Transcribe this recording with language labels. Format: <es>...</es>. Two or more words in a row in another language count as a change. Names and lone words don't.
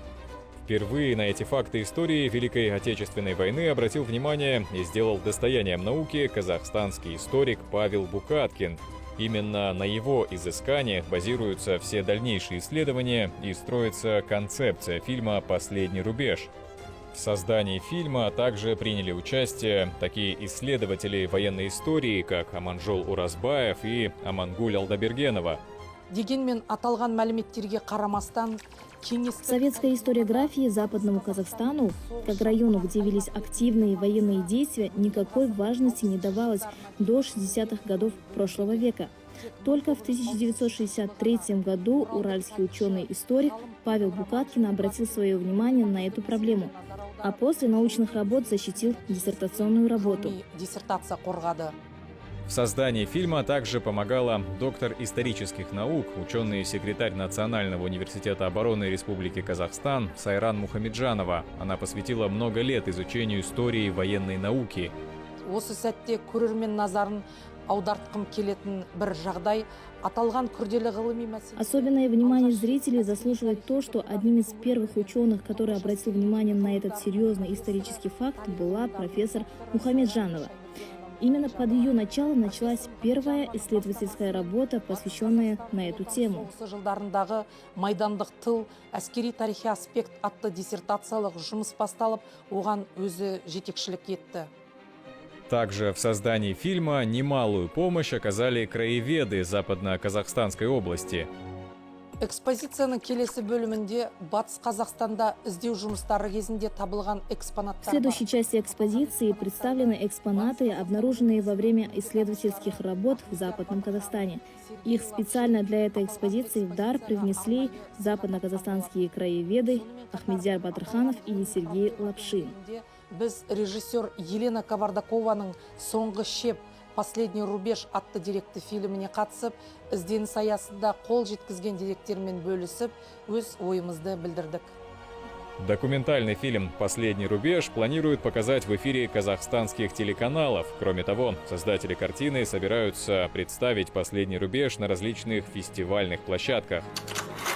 <ru>Впервые на эти факты истории Великой Отечественной войны обратил внимание и сделал достоянием науки казахстанский историк Павел Букаткин. Именно на его изысканиях базируются все дальнейшие исследования и строится концепция фильма «Последний рубеж». В создании фильма также приняли участие такие исследователи военной истории, как Аманжол Уразбаев и Амангуль Алдабергенова.</ru> <kk>Дегенмен аталған мәліметтерге қарамастан</kk> <ru>В советской историографии Западному Казахстану, как району, где велись активные военные действия, никакой важности не давалось до 60-х годов прошлого века. Только в 1963 году уральский ученый-историк Павел Букаткин обратил свое внимание на эту проблему, а после научных работ защитил диссертационную работу.</ru> <kk>Диссертация қорғады.</kk> <ru>В создании фильма также помогала доктор исторических наук, ученый-секретарь Национального университета обороны Республики Казахстан Сайран Мухамеджанова. Она посвятила много лет изучению истории военной науки.</ru> <kk>Осы сәтте көрермен назарын аудартқым келетін бір жағдай аталған күрделі ғылыми мәселе.</kk> <ru>Особенное внимание зрителей заслуживает то, что одним из первых ученых, который обратил внимание на этот серьезный исторический факт, была профессор Мухамеджанова. Именно под ее началом началась первая исследовательская работа, посвященная на эту тему.</ru> <kk>Соңғы жылдарындағы майдандық тыл, әскери тарихи аспект атты диссертациялық жұмыс басталып, оған өзі жетекшілік етті.</kk> <ru>Также в создании фильма немалую помощь оказали краеведы Западно-Казахстанской области.</ru> <kk>Экспозицияның келесі бөлімінде Батыс Қазақстанда іздеу жұмыстары кезінде табылған</kk> <ru>В</ru> <kk>экспонаттар.</kk> <ru>следующей части экспозиции представлены экспонаты, обнаруженные во время исследовательских работ в Западном Казахстане. Их специально для этой экспозиции в дар привнесли западно-казахстанские краеведы Ахмедияр Батырханов и Сергей Лапшин.</ru> <kk>Біз режиссер Елена Кавардакованың «Соңғы шеп. Последний рубеж» атты деректі фильміне қатысып, ізденіс аясында қол жеткізген деректермен бөлісіп, өз ойымызды білдірдік.</kk> <ru>Документальный фильм «Последний рубеж» планируют показать в эфире казахстанских телеканалов. Кроме того, создатели картины собираются представить «Последний рубеж» на различных фестивальных площадках.</ru>